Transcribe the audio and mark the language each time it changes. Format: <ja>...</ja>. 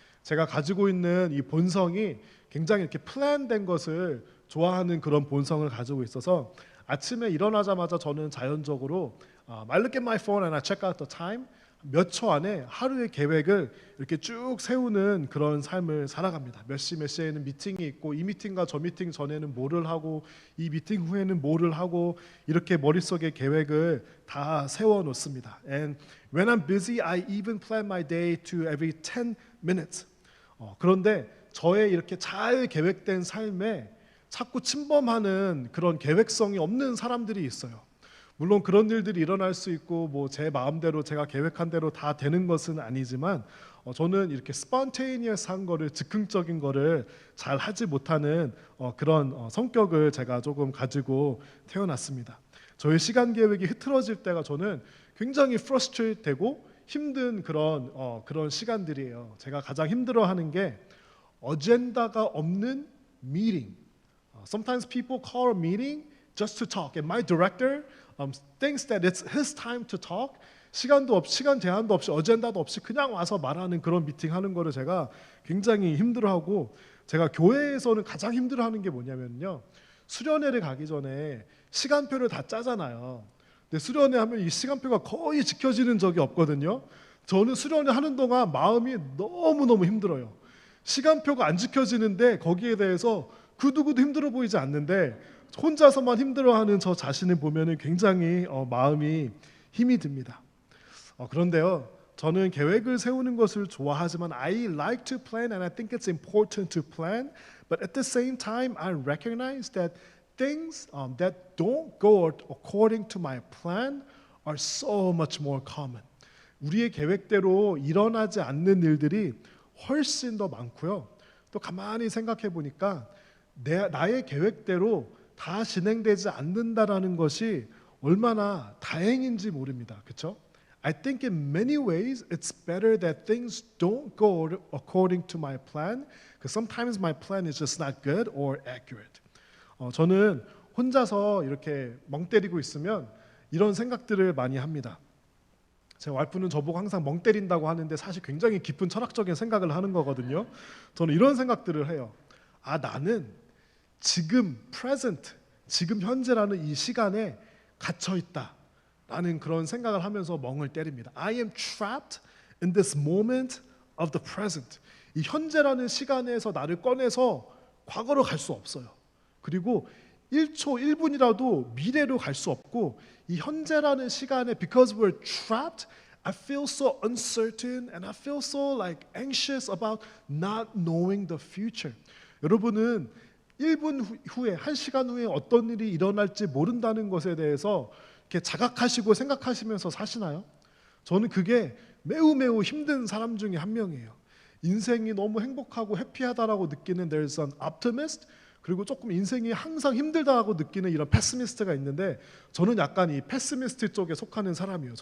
<ko>제가 가지고 있는 이 본성이 굉장히 이렇게 플랜된 것을 좋아하는 그런 본성을 가지고 있어서 아침에 일어나자마자 저는 자연적으로</ko> <en>I look at my phone and I check out the time.</en> <ko>몇 초 안에 하루의 계획을 이렇게 쭉 세우는 그런 삶을 살아갑니다. 몇 시에는 미팅이 있고 이 미팅과 저 미팅 전에는 뭐를 하고 이 미팅 후에는 뭐를 하고 이렇게 머릿속에 계획을 다 세워 놓습니다.</ko> <en>And when I'm busy, I even plan my day to every 10 minutes.</en> <ko>그런데 저의 이렇게 잘 계획된 삶에 자꾸 침범하는 그런 계획성이 없는 사람들이 있어요. 물론 그런 일들이 일어날 수 있고 뭐 제 마음대로 제가 계획한 대로 다 되는 것은 아니지만 저는 이렇게 스폰테이니어스한 거를 즉흥적인 거를 잘 하지 못하는 그런 성격을 제가 조금 가지고 태어났습니다. 저의 시간 계획이 흐트러질 때가 저는 굉장히 프러스트레이트 되고 힘든 그런 시간들이에요. 제가 가장 힘들어하는 게 어젠다가 없는 미팅.</ko> <en>Sometimes people call a meeting just to talk. And my director thinks that it's his time to talk.</en> <ko>시간도 없이 시간 제한도 없이 어젠다도 없이 그냥 와서 말하는 그런 미팅 하는 거를 제가 굉장히 힘들어하고 제가 교회에서는 가장 힘들어하는 게 뭐냐면요. 수련회를 가기 전에 시간표를 다 짜잖아요. 근데 수련회 하면 이 시간표가 거의 지켜지는 적이 없거든요. 저는 수련회 하는 동안 마음이 너무너무 힘들어요. 시간표가 안 지켜지는데 거기에 대해서 그 누구도 힘들어 보이지 않는데 혼자서만 힘들어하는 저 자신을 보면은 굉장히 마음이 힘이 듭니다. 그런데요, 저는 계획을 세우는 것을 좋아하지만</ko> <en>I like to plan and I think it's important to plan. But at the same time, I recognize that things that don't go according to my plan are so much more common.</en> <ko>우리의 계획대로 일어나지 않는 일들이 훨씬 더 많고요. 또 가만히 생각해 보니까 나의 계획대로 다 진행되지 않는다라는 것이 얼마나 다행인지 모릅니다. 그렇죠?</ko> <en>I think in many ways it's better that things don't go according to my plan because sometimes my plan is just not good or accurate.</en> <ko>저는 혼자서 이렇게 멍 때리고 있으면 이런 생각들을 많이 합니다. 제 와이프는 저보고 항상 멍 때린다고 하는데 사실 굉장히 깊은 철학적인 생각을 하는 거거든요. 저는 이런 생각들을 해요. 나는 지금 present, 지금 현재라는 이 시간에 갇혀 있다라는 그런 생각을 하면서 멍을 때립니다.</ko> <en>I am trapped in this moment of the present.</en> <ko>이 현재라는 시간에서 나를 꺼내서 과거로 갈 수 없어요. 그리고 1초, 1분이라도 미래로 갈 수 없고 이 현재라는 시간에</ko> <en>because we're trapped, I feel so uncertain and I feel so like anxious about not knowing the future.</en> <ko>여러분은 1분 후에, 1시간 후에 어떤 일이 일어날지 모른다는 것에 대해서 이렇게 자각하시고 생각하시면서 사시나요? 저는 그게 매우 매우 힘든 사람 중에 한 명이에요. 인생이 너무 행복하고 해피하다라고 느끼는</ko> <en>there's an optimist,</en> <ko>그리고 조금 인생이 항상 힘들다고 느끼는 이런 패시미스트가 있는데 저는 약간 이 패시미스트 쪽에 속하는 사람이에요.</ko>